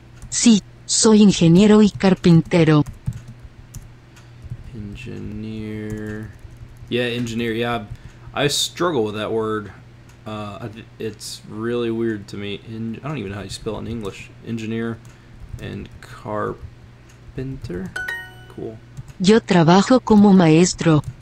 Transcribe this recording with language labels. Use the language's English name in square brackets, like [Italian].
[Spanish] Sí, soy ingeniero y carpintero. [English] Engineer. Yeah, engineer. Yeah, I struggle with that word. It's really weird to me. I don't even know how you spell it in English. Engineer and carpenter. Cool. [Spanish] Yo trabajo como maestro.